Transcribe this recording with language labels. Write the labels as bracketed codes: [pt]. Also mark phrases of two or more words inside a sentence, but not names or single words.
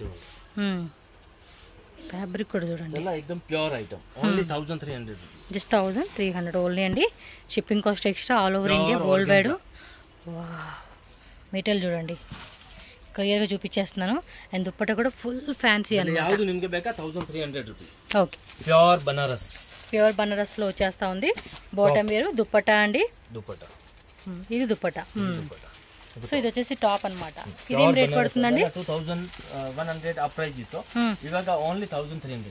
[te] ఫ్యాబ్రిక్ కూడా చూడండి एकदम [en] pure item. [te] ఓన్లీ 1300 రూపీస్. జస్ట్ 1300 ఓన్లీ అండి. [en] shipping cost extra all over India world wide. [te] మెటీరియల్ చూడండి క్లియర్గా చూపించేస్తున్నాను. అండ్ దుప్పట్టా కూడా [en] full fancy [te] అన్నమాట. [kn] ಯಾವುದು ನಿಮಗೆ ಬೇಕಾ 1300 రూపీస్. [te] ఓకే ప్యూర్ బనారస్ లో వచ్చేస్తా ఉంది. బాటమ్ వేరు దుప్పట్టా అండి. దుప్పట్టా ఇది దుప్పట్టా. సో ఇది వచ్చేసి టాప్ అన్నమాట. ఇదేం రేట్ పడుతుందండి? 2100 ఆ ప్రైస్ [kn] ಇತ್ತು ಇವಾಗ [te] ఓన్లీ 1300.